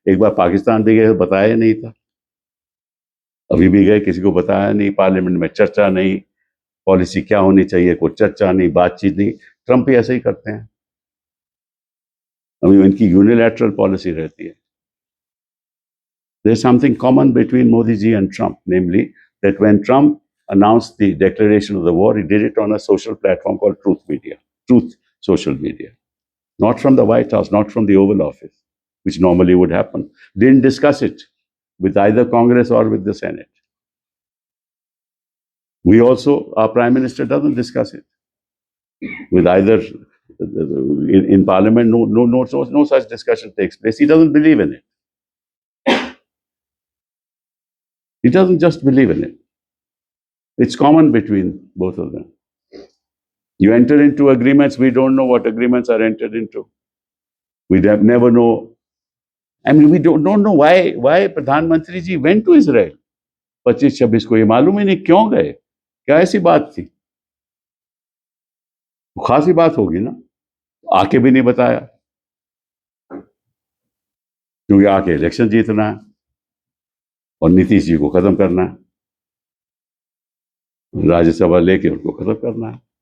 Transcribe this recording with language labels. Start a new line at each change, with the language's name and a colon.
Hindi: एक बार पाकिस्तान भी गए, बताया नहीं था। अभी भी गए, किसी को बताया नहीं। पार्लियामेंट में चर्चा नहीं, पॉलिसी क्या होनी चाहिए, कोई चर्चा नहीं, बातचीत नहीं। ट्रंप भी ऐसे ही करते हैं। अभी इनकी यूनिलैटरल पॉलिसी रहती है।
English: There's something common between Modi ji and Trump, namely that when Trump announced the declaration of the war, he did it on a social platform called Truth Social Media. Not from the White House, not from the Oval Office, which normally would happen. Didn't discuss it with either Congress or with the Senate. We also, our Prime Minister doesn't discuss it with either, in Parliament, no such discussion takes place. He doesn't believe in it. He doesn't just believe in it. It's common between both of them. You enter into agreements, we don't know what agreements are entered into. We never know. I mean, we don't know why Pradhan Mantri ji went to Israel 25-26
Hindi: को। ये मालूम ही नहीं क्यों गए, क्या ऐसी बात थी? खासी बात होगी ना। आके भी नहीं बताया, क्योंकि आके इलेक्शन जीतना है और नीतीश जी को खत्म करना है, राज्यसभा लेके उनको खत्म करना है।